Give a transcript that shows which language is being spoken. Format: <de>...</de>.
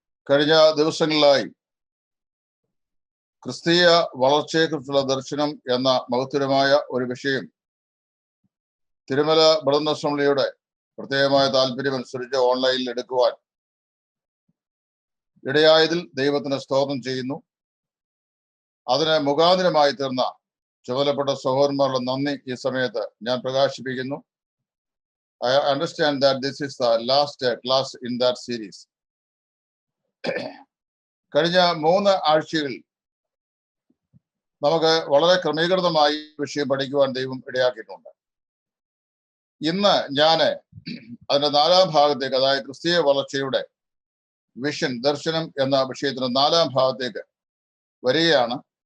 <ml>കഴിഞ്ഞ ദിവസങ്ങളിലായി ക്രിസ്തീയ വളർച്ചയെക്കുറിച്ചുള്ള ദർശനം എന്ന മഹത്തരമായ ഒരു വിഷയം തിരുമല ബ്രദർ അസംബ്ലിയുടെ പ്രത്യേകമായ താല്പര്യമനുസരിച്ച് ഓൺലൈനിൽ എടുക്കുവാൻ ഇടയായതിൽ ദൈവത്തിന് സ്തോത്രം ചെയ്യുന്നു. അതിന് മുഖാന്തരമായി തീർന്ന ചുമതലപ്പെട്ട സഹോദരന്മാരുടെ നന്ദി ഈ സമയത്ത് ഞാൻ പ്രകാശിപ്പിക്കുന്നു.</ml> <en>I understand that this is the last class in that series.</en> <ml>കഴിഞ്ഞ 3 ആഴ്ചകളിൽ നമുക്ക് വളരെ ക്രമീകൃതമായി വിഷയം പഠിക്കുവാൻ ദൈവം ഇടയാക്കിയിട്ടുണ്ട്. ഇന്ന് ഞാൻ അതിന്റെ 4ാം ഭാഗത്തേക്ക്, അതായത് ക്രിസ്തീയ വളർച്ചയുടെ വിഷൻ ദർശനം എന്ന വിഷയത്തിന്റെ 4ാം ഭാഗത്തേക്ക് വരികയാണ്.</ml>